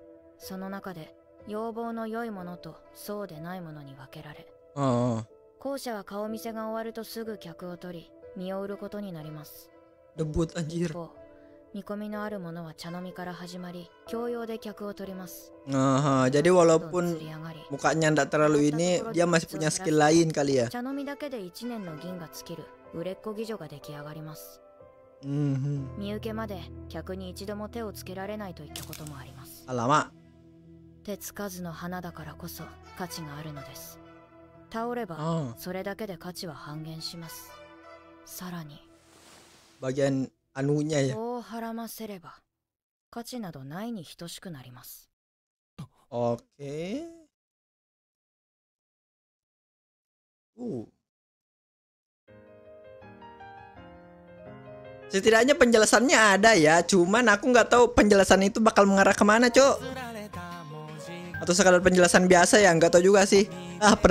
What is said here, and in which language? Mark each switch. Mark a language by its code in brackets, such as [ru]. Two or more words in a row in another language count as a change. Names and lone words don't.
[ja] その中で要望の良いものとそうでないものに分けられ、後者は顔見せが終わるとすぐ客を取り身を売ることになります。一方、見込みのあるものは茶飲みから始まり教養で客を取ります。 [id] Jadi walaupun mukanya ndak terlalu ini, dia masih punya skill lain kali ya. [ja] 茶飲みだけで1年の銀が尽きる売れっ子妓女が出来上がります。身請けまで客に一度も手をつけられないといったこともあります。手つかずの花だからこそ価値があるのです。倒ればそれだけで価値は半減します。さらに [id] bagian anunya ya. [ja] こうはらませれば価値などないに等しくなります。 [id] Oke. Setidaknya penjelasannya ada ya, cuman aku nggak tahu penjelasan itu bakal mengarah kemana, Cok. Atau sekadar penjelasan biasa ya, nggak tahu juga sih.